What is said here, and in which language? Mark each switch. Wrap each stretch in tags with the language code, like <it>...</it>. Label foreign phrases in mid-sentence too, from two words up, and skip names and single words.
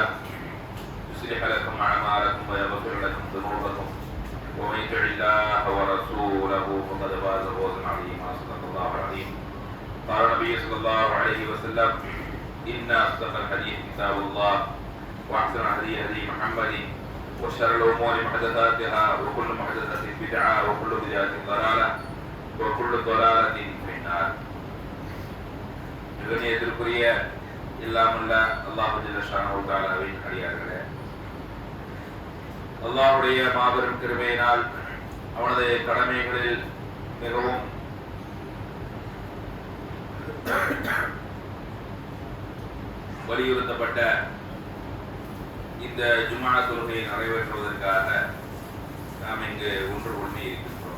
<ar>يصلح لكم أعمالكم ويغفر لكم ذنوبكم ومن يطع الله ورسوله فقد فاز فوزا عظيما صدق الله العظيم قال النبي صلى الله عليه وسلم إن أصدق الحديث كتاب الله وأحسن الهدي هدي محمد وشر الأمور محدثاتها وكل محدثة بدعة وكل بدعة ضلالة وكل ضلالة في النار.</ar> <ta>இதற்குரிய இல்லாமல்ல</ta> <ar>الله جل شأنه</ar> <ta>தஆலாவின் அடியார்களே, அல்லாஹ்வுடைய மாபெரும் கிருபையினால் அவனது கடமைகளில் மிகவும் வலியுறுத்தப்பட்ட இந்த ஜும்ஆ தொழுகையை நிறைவேற்றுவதற்காக நாம் இங்கு ஒன்று கூடி இருக்கின்றோம்.</ta>